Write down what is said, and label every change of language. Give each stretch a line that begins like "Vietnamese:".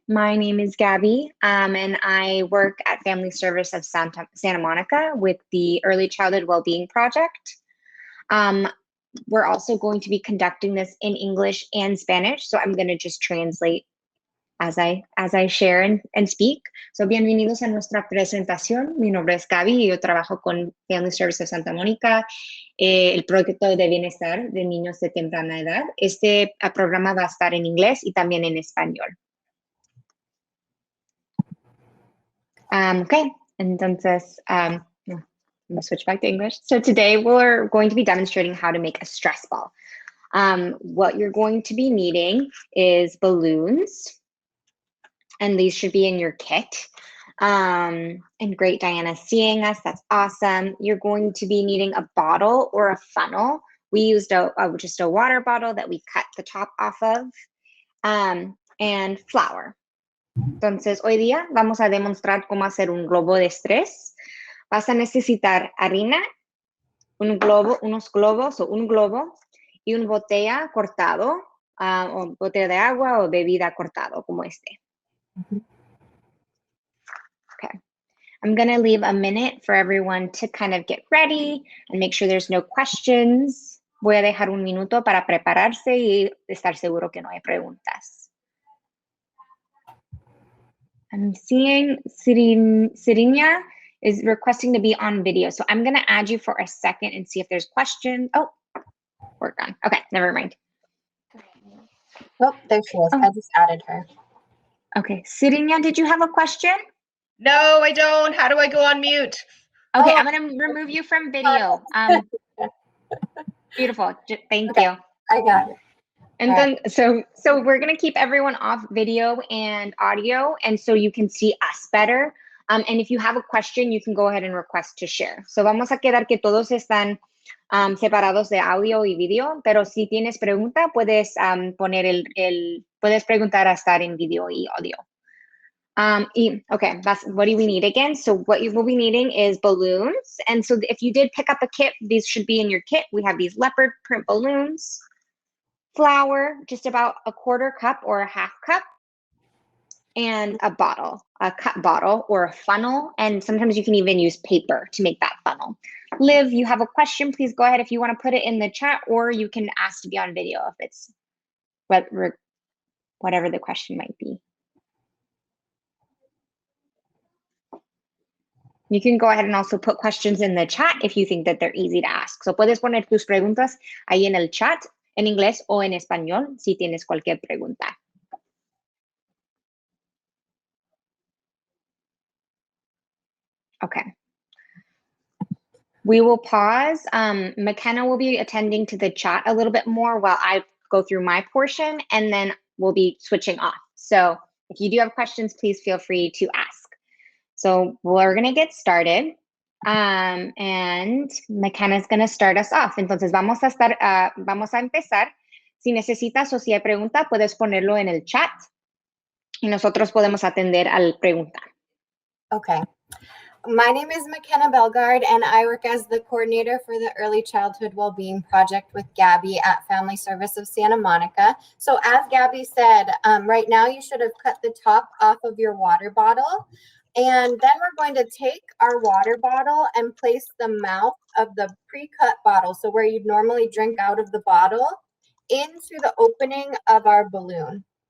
English: My name is Gabby, and I work at Family Service of Santa Monica with the Early Childhood Wellbeing Project. We're also going to be conducting this in English and Spanish, so I'm going to just translate as I share and speak.
Spanish: So bienvenidos a nuestra presentación. Mi nombre es Gaby y yo trabajo con Family Services Santa Mónica, el proyecto de bienestar de niños de temprana edad. Este programa va a estar en inglés y también en español.
English: Okay,
Spanish: entonces,
English: I'm going to switch back to English. So today we're going to be demonstrating how to make a stress ball. What you're going to be needing is balloons, and these should be in your kit. And great, Diana, seeing us. That's awesome. You're going to be needing a bottle or a funnel. We used just a water bottle that we cut the top off of, and flour.
Spanish: Entonces, hoy día vamos a demostrar cómo hacer un globo de estrés. Vas a necesitar harina, unos globos o un globo y una botella cortado, o botella de agua o bebida cortado como este.
English: Okay, I'm going to leave a minute for everyone to kind of get ready and make sure there's no questions.
Spanish: Voy a dejar un minuto para prepararse y estar seguro que no hay preguntas.
English: I'm seeing Sirinya is requesting to be on video, so I'm going to add you for a second and see if there's questions. Oh, we're gone. Okay, never mind. Oh, there she is. I just added her. Okay, Sirinya, did you have a question? No, I don't. How do I go on mute? Okay, I'm going to remove you from video. Beautiful. Thank you. I got it. And then, so we're going to keep everyone off video and audio, and so you can see us better. And if you have a question, you can go ahead and request to share.
Spanish: So vamos a quedar que todos están separados de audio y video, pero si tienes pregunta, puedes puedes preguntar a estar en video y audio.
English: Okay, that's what do we need again? So what you will be needing is balloons. And so if you did pick up a kit, these should be in your kit. We have these leopard print balloons, flour, just about a quarter cup or a half cup, and a bottle, a cut bottle or a funnel. And sometimes you can even use paper to make that funnel. Liv, you have a question, please go ahead if you want to put it in the chat, or you can ask to be on video if it's whatever the question might be. You can go ahead and also put questions in the chat if you think that they're easy to ask.
Spanish: So puedes poner tus preguntas ahí en el chat, en inglés o en español, si tienes cualquier pregunta.
English: Okay. We will pause. McKenna will be attending to the chat a little bit more while I go through my portion, and then we'll be switching off. So if you do have questions, please feel free to ask. So we're going to get started, and McKenna's going to start us off.
Spanish: Entonces vamos a empezar. Si necesitas o si hay pregunta, puedes ponerlo en el chat y nosotros podemos atender al pregunta.
English: Okay. My name is McKenna Belgard, and I work as the coordinator for the Early Childhood Wellbeing Project with Gabby at Family Service of Santa Monica. So as Gabby said, right now you should have cut the top off of your water bottle. And then we're going to take our water bottle and place the mouth of the pre-cut bottle, so where you'd normally drink out of the bottle, into the opening of our balloon.